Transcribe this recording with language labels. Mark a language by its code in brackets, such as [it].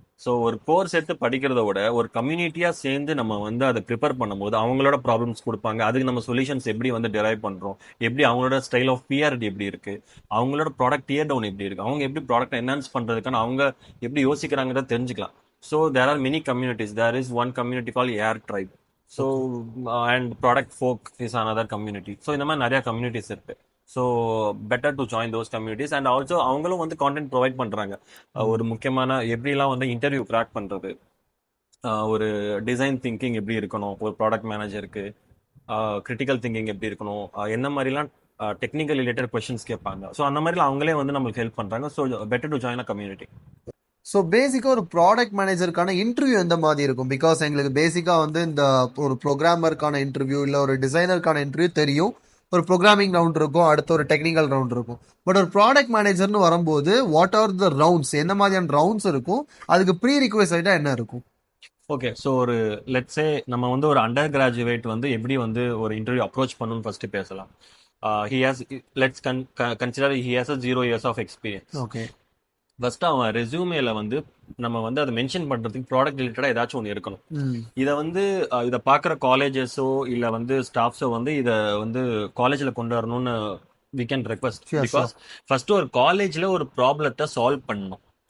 [ta] So ஒரு course எடுத்து படிக்கிறத விட ஒரு கம்யூனிட்டியா சேர்ந்து நம்ம வந்து அதை ப்ரிப்பேர் பண்ணும்போது அவங்களோட ப்ராப்ளம்ஸ் கொடுப்பாங்க, அதுக்கு நம்ம சொல்யூஷன்ஸ் எப்படி வந்து டெரைவ் பண்றோம், எப்படி அவங்களோட ஸ்டைல் ஆஃப் பிஆர்டி எப்படி இருக்கு, அவங்களோட ப்ராடக்ட் டியர் டவுன் எப்படி இருக்கு, அவங்க எப்படி ப்ராடக்ட் என்ஹான்ஸ் பண்றதுக்கான அவங்க எப்படி யோசிக்கிறாங்கிறத தெரிஞ்சுக்கலாம். [en] So there are many communities. There is one community called Air Tribe. So and Product Folk is another community. [ta] So இந்த மாதிரி நிறைய communities இருக்கு. [en] So better to join those communities. And also [ta] அவங்களும் வந்து [en] content provide பண்றாங்க. [ta] ஒரு முக்கியமான எப்படிலாம் வந்து இன்டர்வியூ கிராக் பண்றது, ஒரு டிசைன் திங்கிங் எப்படி இருக்கணும் ஒரு ப்ராடக்ட் மேனேஜருக்கு, கிரிட்டிக்கல் திங்கிங் எப்படி இருக்கணும், என்ன மாதிரிலாம் டெக்னிக்கல் ரிலேட்டட் கொஸ்டின்ஸ் கேட்பாங்க. ஸோ அந்த மாதிரிலாம் அவங்களே வந்து நம்மளுக்கு ஹெல்ப் பண்றாங்க. [en] So better to join a community. [ta] So பேசிக்காக ஒரு ப்ராடக்ட் மேனேஜருக்கான இன்டர்வியூ எந்த மாதிரி இருக்கும்? பிகாஸ் எங்களுக்கு பேசிக்காக வந்து இந்த ஒரு ப்ரோக்ராமருக்கான இன்டர்வியூ இல்லை ஒரு டிசைனருக்கான இன்டர்வியூ தெரியும், ஒரு ப்ரோக்ராமிங் ரவுண்ட் இருக்கும், அடுத்து ஒரு டெக்னிக்கல் ரவுண்ட் இருக்கும். பட் ஒரு ப்ராடக்ட் மேனேஜர்னு வரும்போது [en] what are the rounds, [ta] எந்த மாதிரியான ரவுண்ட்ஸ் இருக்கும், அதுக்கு ப்ரீ ரிக்வெஸ்டாக என்ன இருக்கும்? ஓகே, ஸோ ஒரு லெட்ஸே நம்ம வந்து ஒரு அண்டர் கிராஜுவேட் வந்து எப்படி வந்து ஒரு இன்டர்வியூ அப்ரோச் பண்ணணும்னு ஃபர்ஸ்ட் பேசலாம். [en] He has, let's consider he has a 0 years of experience. Okay. [ta] First அவன் ரெஸ்யூமேல வந்து நம்ம வந்து அதை மென்ஷன் பண்றதுக்கு ப்ராடக்ட் ரிலேட்டடா ஏதாச்சும் ஒன்று இருக்கணும். ம். இதை வந்து இதை பார்க்குற காலேஜஸோ இல்லை வந்து ஸ்டாஃப்ஸோ வந்து இதை வந்து காலேஜில் கொண்டு வரணும்னு [en] We can request. Sure sure. [ta] Because first ஒரு காலேஜில் ஒரு ப்ராப்ளத்தை சால்வ் பண்ணணும்.